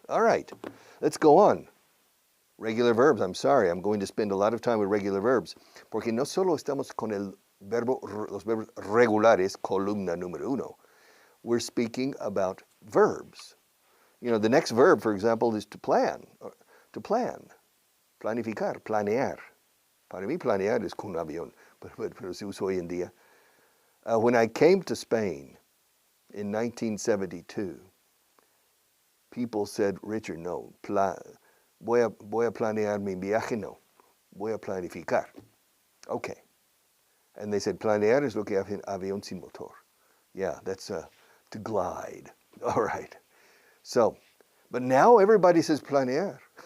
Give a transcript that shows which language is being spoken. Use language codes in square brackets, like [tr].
[en] All right, let's go on. Regular verbs, I'm sorry, I'm going to spend a lot of time with regular verbs, [es] porque no solo estamos con los verbos regulares, columna número uno. [en] We're speaking about verbs. You know, the next verb, for example, is to plan. [es] Planificar, planear. Para mí, planear es con un avión, pero se usa hoy en día. [en] When I came to Spain in 1972, people said, Richard, no, [es] voy a planear mi viaje, no. Voy a planificar. [en] Okay. And they said, [es] planear es lo que hace un avión sin motor. [en] Yeah, that's to glide. All right. So, but now everybody says planear.